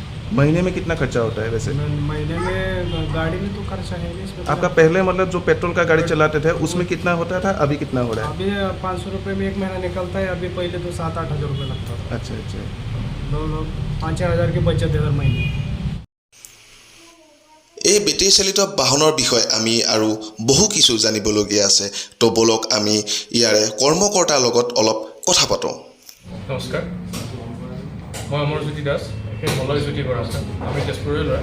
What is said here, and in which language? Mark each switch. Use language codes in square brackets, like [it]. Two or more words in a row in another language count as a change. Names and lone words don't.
[hi] महीने में कितना खर्चा होता है वैसे? महीने में गाड़ी में तो खर्चा है नहीं इसमें। आपका पहले मतलब जो पेट्रोल का गाड़ी चलाते थे उसमें कितना होता था, अभी कितना हो रहा है? अभी 500 रुपये में एक महीना निकलता है, अभी पहले तो 7-8 हज़ार रुपये लगता था। अच्छा अच्छा। 5-6 हज़ार की बचत है हर महीने। [as] এই বেটেৰী চালিত বাহনৰ বিষয়ে আমি আৰু বহু কিছু জানিবলগীয়া আছে, তো বলক আমি ইয়াৰে কৰ্মকৰ্তাৰ লগত অলপ কথা পাতোঁ। নমস্কাৰ, মই অমৰজ্যোতি দাস, সেই মলয়জ্যোতি বৰা আছে। আমি তেজপুৰৰে ল'ৰা।